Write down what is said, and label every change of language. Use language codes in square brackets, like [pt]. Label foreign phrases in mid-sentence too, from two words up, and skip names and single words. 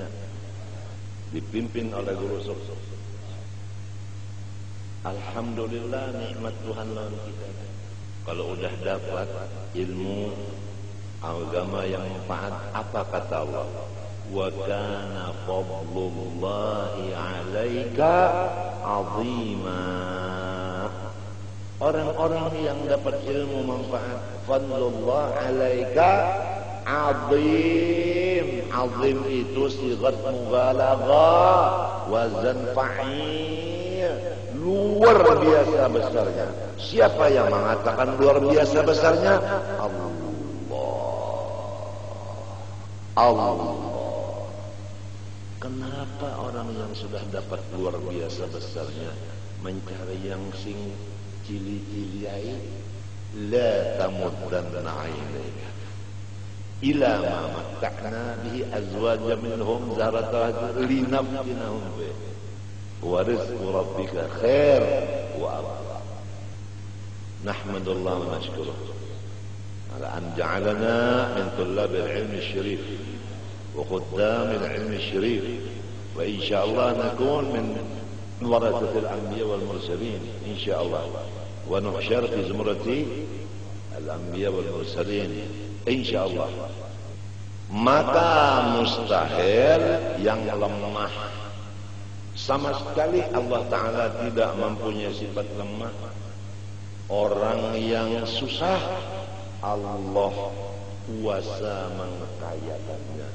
[id] Dipimpin oleh guru sukses. Alhamdulillah nikmat Tuhan lawan kita. Kalau udah dapat ilmu agama yang manfaat, apa kata Allah? [ar] وكان فضل الله عليك عظيما. [id] Orang-orang yang dapat ilmu manfaat, [ar] فضل الله عليك عظيم. [id] 'Azim itu [ar] صيغة مبالغة, وزن فعيل. [id] Luar biasa besarnya. Siapa yang mengatakan luar biasa besarnya? Allah. Kenapa orang yang sudah dapat luar biasa besarnya mencari yang sing cili-ciliai? [ar] لا تمدن عينيك إلى ما متعنا به أزواجا منهم زهرة لنفتنهم به ورزق ربك خير وأبقى. نحمد الله ونشكره على أن جعلنا من طلاب العلم الشريف وخدام العلم الشريف وإن شاء الله نكون من ورثة الأنبياء والمرسلين إن شاء الله ونحشر في زمرة الأنبياء والمرسلين إن شاء الله. [id] Maka mustahil yang lemah, sama sekali Allah Ta'ala tidak mempunyai sifat lemah. Orang yang susah Allah kuasa mengkayakannya.